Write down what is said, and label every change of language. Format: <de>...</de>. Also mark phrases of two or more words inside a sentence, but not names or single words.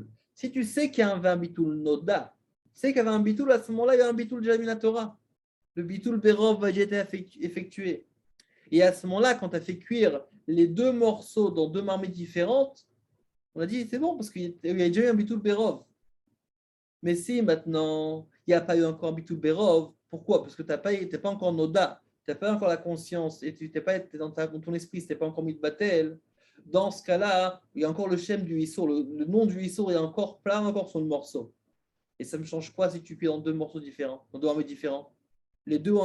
<fr>Si tu sais qu'il y avait un</fr> <he>ביטול נודע,</he> <fr>tu sais qu'il y avait un Bitul, à ce moment-là, il y a un Bitul déjà la Torah. Le</fr> <he>ביטול ברוב</he> <fr>va déjà être effectué. Et à ce moment-là, quand tu as fait cuire les deux morceaux dans deux marmites différentes, on a dit c'est bon parce qu'il y a déjà eu un</fr> <he>ביטול ברוב.</he> <fr>Mais si maintenant il n'y a pas eu encore un</fr> <he>ביטול ברוב,</he> <fr>pourquoi? Parce que tu n'es pas encore noda, tu n'as pas encore la conscience et tu n'es pas dans ton esprit, tu n'es pas encore mis de batel. Dans ce cas-là, il y a encore le shem du issour, le nom du issour est encore plein encore sur le morceau. Et ça me change quoi si tu cuis dans deux morceaux différents, dans deux armées différents?</fr>